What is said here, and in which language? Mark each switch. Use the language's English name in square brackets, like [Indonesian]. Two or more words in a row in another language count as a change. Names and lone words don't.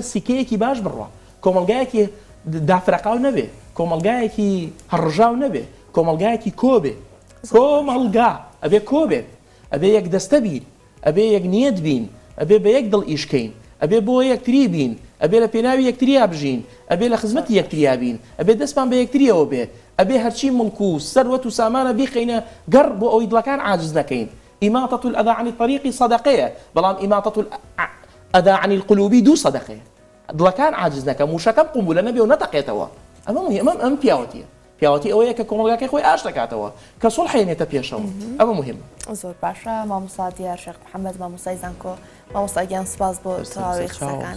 [Central Kurdish] سیکەیەکی باش بڕوە کۆمەلگایەکی دافرەقاو نەبێ کۆمەلگایەکی هەڕژاو نەبێ کۆمەلگایەکی کۆبێ کۆمەلگا ئەبێ کۆبێت ئەبێ یەک دەستە بین ئەبێ یەک نیەت بین ئەبێ بە یەک دڵ ئیشکەین ئەبێ بۆ یەکتری بین ئەبێ لە پێناوی یەکتریا بژین ئەبێ لە خزمەتی یەکتریا بین ئەبێ دەستمان بە یەکتریەوە بێ ئەبێ هەرچی مڵک و سەروەت و سامانە بیخەینە گەڕ بۆ ئەوەی دڵەکان عاجز نەکەین [Arabic] إماطة الأذى عن الطريق صدقية [Central Kurdish] بلام [Arabic] إماطة الأذى عن القلوب دو صدقية [Central Kurdish] دڵەکان عاجز نەکە موشەکەم قومبولە نەبێ و نەتەقێتەوە ئەمە مهم ئەم پیاوەتی ئەوەیە کە کۆمەڵگاکەی خۆی ئاش دەکاتەوە کە سوڵح هێنێتە پێشەوە ئەمە مهمە زۆر باشە مامۆستا دیار شێخ محەممەد مامۆستای زانکۆ مامۆستاگیان سپاس بۆ تەواوی قسەکان